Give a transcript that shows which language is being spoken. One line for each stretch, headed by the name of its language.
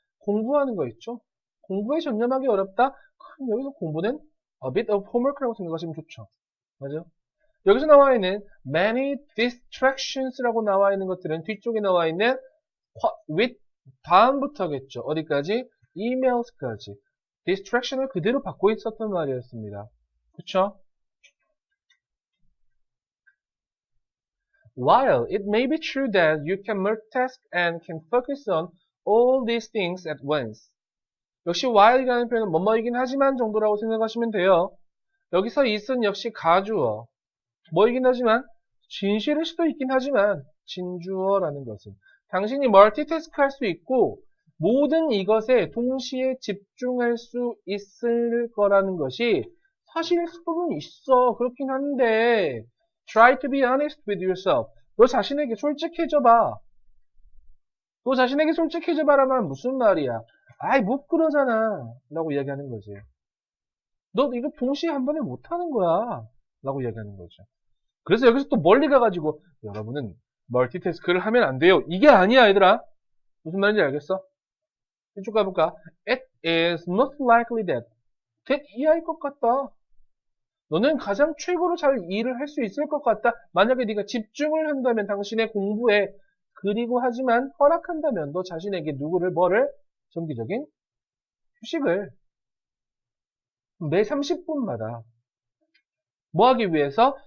Korean: 공부하는 거 있죠? 공부에 전념하기 어렵다? 그럼 여기서 공부는
English: a bit of homework
Korean: 라고 생각하시면 좋죠. 맞아? 여기서 나와 있는
English: many distractions
Korean: 라고 나와 있는 것들은 뒤쪽에 나와 있는 with 다음부터겠죠. 어디까지? emails까지. distraction을 그대로 받고 있었단 말이었습니다. 그쵸?
English: While it may be true that you can multitask and can focus on all these things at once.
Korean: 역시 while이라는 표현은 뭐뭐이긴 하지만 정도라고 생각하시면 돼요. 여기서 it은 역시 가주어. 뭐이긴 하지만 진실일 수도 있긴 하지만 진주어라는 것은 당신이 멀티태스크 할 수 있고 모든 이것에 동시에 집중할 수 있을 거라는 것이 사실일 수도 있어. 그렇긴 한데
English: try to be honest with yourself.
Korean: 너 자신에게 솔직해져 봐. 너 자신에게 솔직해져 봐라면 무슨 말이야? 아이 못 그러잖아 라고 이야기하는 거지. 너 이거 동시에 한 번에 못하는 거야 라고 이야기하는 거죠. 그래서 여기서 또 멀리 가가지고 여러분은 멀티태스크를 하면 안 돼요. 이게 아니야 얘들아. 무슨 말인지 알겠어? 이쪽 가볼까?
English: It is most likely that
Korean: 이하일 것 같다. 너는 가장 최고로 잘 일을 할 수 있을 것 같다. 만약에 네가 집중을 한다면 당신의 공부에 그리고 하지만 허락한다면 너 자신에게 누구를 뭐를 정기적인 휴식을 매 30분마다 뭐 하기 위해서?